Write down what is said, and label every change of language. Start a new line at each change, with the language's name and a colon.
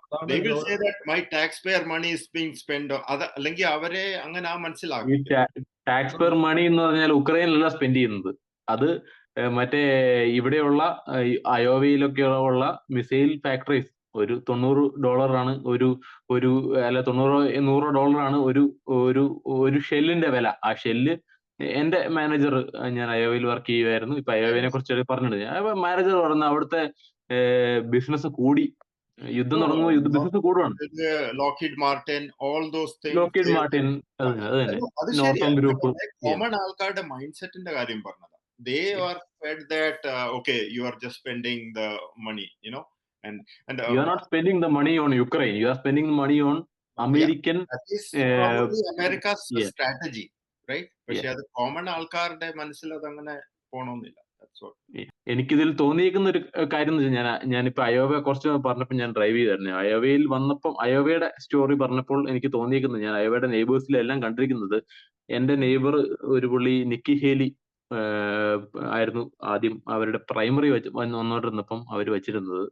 English: They will say that my taxpayer money is being spent.
Malayalam: അല്ലെങ്കിൽ അവരെ അങ്ങനെ ഈ മനസ്സിലാക്കും. ടാക്സ് പെയർ മണി എന്ന് പറഞ്ഞാൽ ഉക്രൈനിലല്ല സ്പെൻഡ് ചെയ്യുന്നത്. അത് മറ്റേ ഇവിടെയുള്ള അയോവയിലൊക്കെ ഉള്ള മിസൈൽ ഫാക്ടറീസ് ഒരു $90 ഒരു അല്ല $100 ഒരു ഷെല്ലിന്റെ വില. ആ ഷെല്ല് എന്റെ മാനേജർ, ഞാൻ അയോവയിൽ വർക്ക് ചെയ്യുമായിരുന്നു, ഇപ്പൊ അയോവയെ കുറിച്ച് പറഞ്ഞിട്ടുണ്ട്. മാനേജർ പറഞ്ഞ അവിടുത്തെ ബിസിനസ് കൂടി, യുദ്ധം തുടങ്ങുമ്പോൾ business കൂടുവാണ്.
English: Lockheed Martin, all those things.
Malayalam: Lockheed Martin, അത് തന്നെ, നോർട്ടൺ ഗ്രൂപ്പ്. കോമൺ ആൾക്കാരുടെ മൈൻഡ് സെറ്റിന്റെ കാര്യം പറഞ്ഞത്.
English: They are fed that okay, you are just spending the money, you know, and you are not spending the money on Ukraine, you are spending the money on American. Yeah, that is probably America's strategy, right?
Malayalam: പക്ഷെ അത് common ആൾക്കാരുടെ മനസ്സിൽ അത് അങ്ങനെ പോണമെന്നില്ല. എനിക്കിതിൽ തോന്നിയിരിക്കുന്ന ഒരു കാര്യം എന്ന് വെച്ചാൽ, ഞാനിപ്പോ അയോവ കുറച്ച് പറഞ്ഞപ്പോൾ ഞാൻ ഡ്രൈവ് ചെയ്തായിരുന്നു. അയോവയിൽ വന്നപ്പം അയോവയുടെ സ്റ്റോറി പറഞ്ഞപ്പോൾ എനിക്ക് തോന്നിയിരിക്കുന്നത്, ഞാൻ അയോവയുടെ നെയ്ബേഴ്സിലെല്ലാം കണ്ടിരിക്കുന്നത്, എന്റെ നെയ്ബർ ഒരു പുള്ളി നിക്കി ഹേലി ആയിരുന്നു ആദ്യം അവരുടെ പ്രൈമറി വന്നുകൊണ്ടിരുന്നപ്പം അവർ വെച്ചിരുന്നത്.